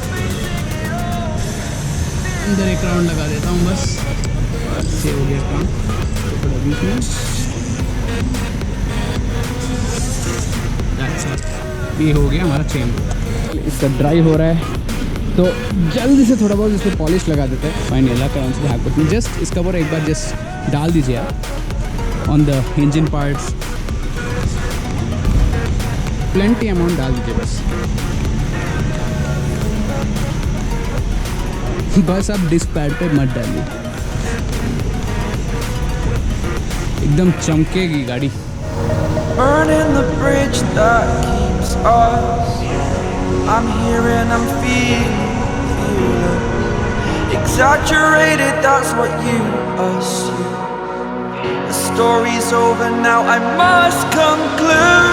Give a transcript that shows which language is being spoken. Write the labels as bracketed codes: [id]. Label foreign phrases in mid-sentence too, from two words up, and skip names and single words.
[hi] अंदर एक राउंड लगा देता हूँ बस, से हो गया काम। थोड़ा बीच में ये हो गया हमारा चेन। इसका ड्राई हो रहा है तो जल्दी से थोड़ा बहुत इस पर पॉलिश लगा देते हैं। फाइन [kn] ಎಲ್ಲ ಕಡೆ ಹಾಕ್ಬಿಟ್ಟು [hi] जस्ट इसका ऊपर एक बार जस्ट डाल दीजिए आप [en] on the engine parts, plenty amount [hi] डाल दीजिए बस आप [en] disc pad [hi] पे मत डालिए, एकदम चमकेगी गाड़ी। [en] burning the bridge that keeps us. I'm here and I'm feeling exaggerated, that's what you assume. The story's over now, I must conclude.